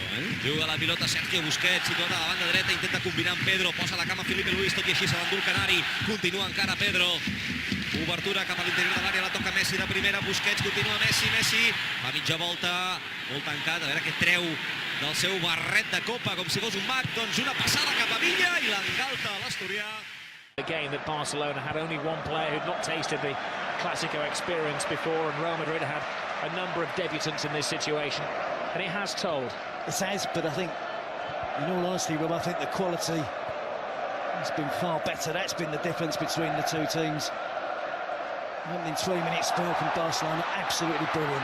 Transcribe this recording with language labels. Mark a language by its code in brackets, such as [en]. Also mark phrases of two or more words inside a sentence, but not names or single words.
[ca] Juga la pilota Sergio Busquets, situat a la banda dreta, intenta combinar amb Pedro, posa la cama Felipe Luis, tot i així se l'endú el Canari, continua encara Pedro. Obertura cap a l'interior de l'àrea, la toca Messi de primera, Busquets, continua Messi, fa mitja volta, molt tancat, a veure què treu del seu barret de copa, com si fos un mag, doncs una passada cap a Villa i l'engalta a l'Asturià. [en] A game that Barcelona had only one player who'd not tasted the Clásico experience before, and Real Madrid had a number of debutants in this situation, and it has told. It has, but I think, in all honesty, Rob, I think the quality has been far better. That's been the difference between the two teams. Opening 3-minute spell from Barcelona, absolutely brilliant.